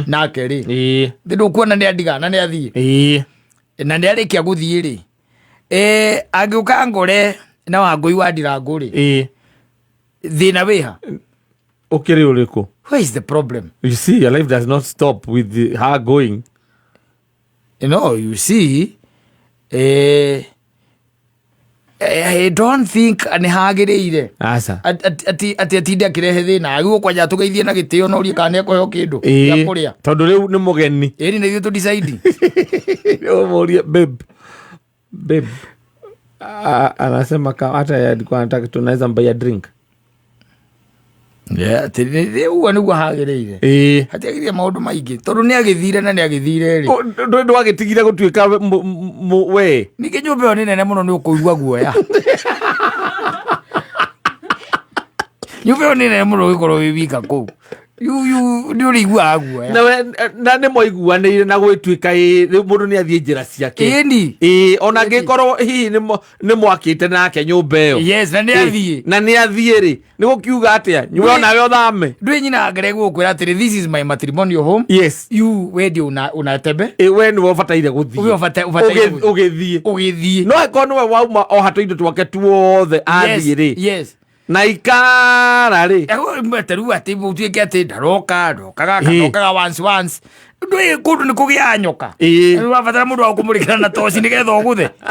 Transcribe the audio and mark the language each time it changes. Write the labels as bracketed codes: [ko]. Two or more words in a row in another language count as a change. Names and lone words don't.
[ki] Nake rĩ. Ndũkuona nĩ andiga na nĩ athiĩ. Na nĩ arĩkia gũthiĩ rĩ. Angĩũka ngore na Wangũi wa Ndirangũ rĩ. Thĩna wĩha. Ũkĩrĩ ũrĩkũ? [en] Where is the problem? You see, your life does not stop with her going. You see, I don't think [ki] nĩ hagĩrĩire. Aca. Atĩ atinde akĩrehe thĩna. Agĩũka kwanja tũgeithie na gĩtĩo na ũrie kana nĩekũheo kĩndũ gĩa kũrĩa. Tondũ rĩu nĩ mũgeni. Nĩ ithuĩ tũdecide. Ũmũrie babe. [sw] Anasema hata alikuwa anataka tunaweza mbaya drink. [ki] Ũguo nĩguo hagĩrĩire. Hatiagĩrĩire maũndũ maingĩ tondũ nĩ agĩthire na nĩ agĩthire rĩ. Ndwagĩtigire gũtuĩka we. Ningĩ nyũmba ĩyo nĩ nene mũno nĩ ũkũigua guoya. Nyũmba ĩyo nĩ nene mũno ũgĩkorwo wĩ wika kũu. Nĩ ũrĩiguaga guoya. Na nĩ mũiguanĩire na gwĩtuĩka rĩu mũndũ nĩ athiĩ njĩra ciake. Ona angĩkorwo hihi nĩ mwakĩte nake nyũmba ĩyo. Yes, na nĩ athiĩ. Na nĩ athiĩ rĩ. Nĩ gũkiuga atĩa? Nyũmba ĩyo nawe ũthame. Ndwĩ nyina wa Ngarĩ gũkwĩra atĩrĩ, [en] this is my matrimonial home. Yes. [sw] You wendi unatembe. [ki] We nĩwe ũbataire gũthiĩ. Ũgĩthiĩ. No angĩkorwo nĩwe wauma o hatũ indo twake tuothe athiĩ rĩ. [en] Yes. [ki] Na ikara rĩ. Mweteru atĩ mũtuĩke atĩ ndokaga once. Ndwĩ kũndũ nĩ kũgĩa nyoka. Nĩ ũrabatara mũndũ wa kũmũrĩkĩra na toci nĩgetha ũgũthe.